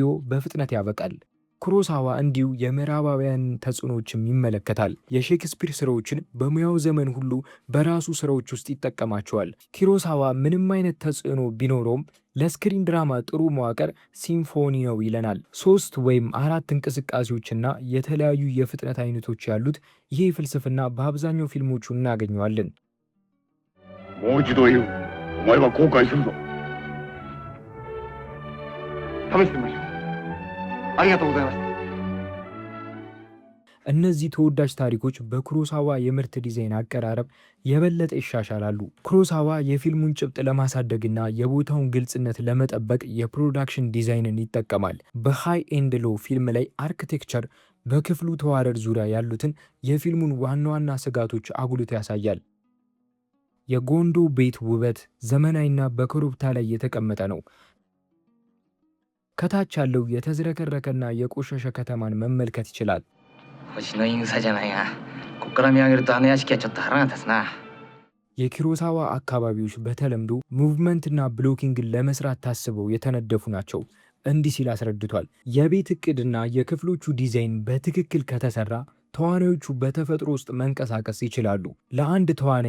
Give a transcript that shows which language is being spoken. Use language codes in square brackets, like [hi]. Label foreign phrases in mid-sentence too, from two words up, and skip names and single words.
[am] በፍጥነት ያበቃል። ኩሮሳዋ እንዲሁ የምዕራባውያን ተጽዕኖዎችም ይመለከታል። የሼክስፒር ስራዎችን በሙያው ዘመን ሁሉ በራሱ ስራዎች ውስጥ ይጠቀማቸዋል። ኩሮሳዋ ምንም አይነት ተጽዕኖ ቢኖረውም ለስክሪን ድራማ ጥሩ መዋቅር ሲምፎኒ ነው ይለናል። 3 ወይም 4 እንቅስቃሴዎችና የተለያዩ የፍጥነት አይነቶች ያሉት ይህ ፍልስፍና በአብዛኛው ፊልሞቹ እናገኘዋለን። [ja] お前は後悔するぞ。試してみましょう。ありがとうございました。 [am] እነዚህ ተወዳጅ ታሪኮች በኩሮሳዋ የምርት ዲዛይን አቀራረብ የበለጠ ይሻሻላሉ። ኩሮሳዋ የፊልሙን ጭብጥ ለማሳደግና የቦታውን ግልጽነት ለመጠበቅ የፕሮዳክሽን ዲዛይንን ይጠቀማል። በሃይ ኤንድ ሎ ፊልም ላይ አርክቴክቸር በክፍሉ ተዋረድ ዙሪያ ያሉትን የፊልሙን ዋና ዋና ስጋቶች አጉልቶ ያሳያል። የጎንዶ ቤት ውበት ዘመናዊና በኮረብታ ላይ የተቀመጠ ነው። ከታች ያለው የተዝረከረከና የቆሸሸ ከተማን መመልከት ይችላል። [ja] 星の言い草じゃないが、こっから見上げるとあの屋敷はちょっと腹が立つな。 [am] የኪሮሳዋ አካባቢዎች በተለምዶ ሙቭመንትና ብሎኪንግን ለመስራት ታስበው የተነደፉ ናቸው። እንዲህ ሲል አስረድቷል። የቤት እቅድና የክፍሎቹ ዲዛይን በትክክል ከተሰራ ተዋናዮቹ በተፈጥሮ ውስጥ መንቀሳቀስ ይችላሉ። ለአንድ ተዋናይ